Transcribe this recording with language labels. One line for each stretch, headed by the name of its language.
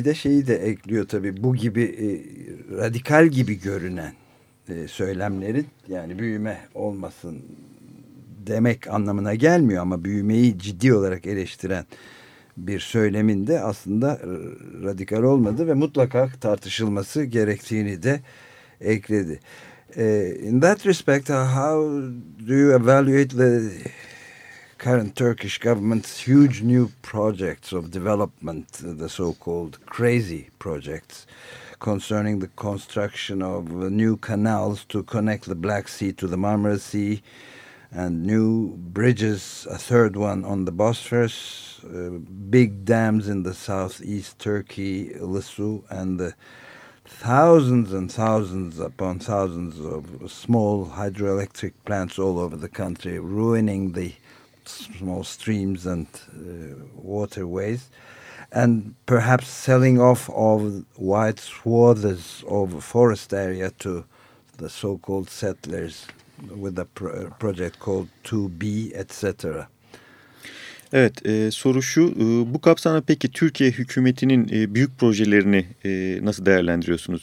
Turkish: Bir de şeyi de ekliyor tabii, bu gibi radikal gibi görünen söylemlerin, yani büyüme olmasın demek anlamına gelmiyor ama büyümeyi ciddi olarak eleştiren bir söylemin de aslında radikal olmadığı ve mutlaka tartışılması gerektiğini de ekledi.
English: In that respect, how do you evaluate the current Turkish government's huge new projects of development, the so-called crazy projects concerning the construction of new canals to connect the Black Sea to the Marmara Sea, and new bridges, a third one on the Bosphorus, big dams in the southeast Turkey, Ilisu, and the thousands and thousands upon thousands of small hydroelectric plants all over the country, ruining the small streams and waterways, and perhaps selling off of wide swathes of forest area to the so-called settlers, with a project called 2B, etc.
Turkish: Evet, soru şu. Bu kapsamda peki Türkiye hükümetinin büyük projelerini nasıl değerlendiriyorsunuz?